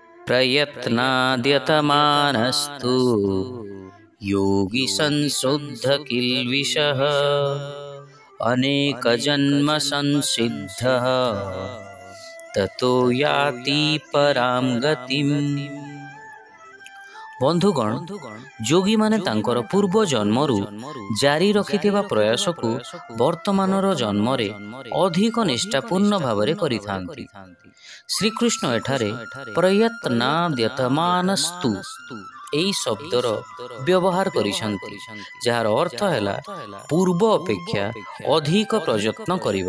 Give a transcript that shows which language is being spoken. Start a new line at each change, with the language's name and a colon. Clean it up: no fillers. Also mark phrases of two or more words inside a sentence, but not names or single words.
Sanskrit: प्रयत्नाद्यतमानस्तु योगी संशुद्ध किल्बिषः अनेकजन्म संसिद्धः ततो याति पराम गतिम्।
Odia: ବନ୍ଧୁଗଣ, ଯୋଗୀ ମାନେ ତାଙ୍କର ପୂର୍ବ ଜନ୍ମରୁ ଜାରି ରଖିଥିବା ପ୍ରୟାସ କୁ ବର୍ତ୍ତମାନର ଜନ୍ମରେ ଅଧିକ ନିଷ୍ଠାପୂର୍ଣ୍ଣ ଭାବରେ କରିଥାନ୍ତି। ଶ୍ରୀକୃଷ୍ଣ ଏଠାରେ ପ୍ରୟତ୍ନାଦ୍ୟତମାନସ୍ତୁ ଏଇ ଶବ୍ଦର ବ୍ୟବହାର କରିଛନ୍ତି, ଯାର ଅର୍ଥ ହେଲା ପୂର୍ବ ଅପେକ୍ଷା ଅଧିକ ପ୍ରୟତ୍ନ କରିବା।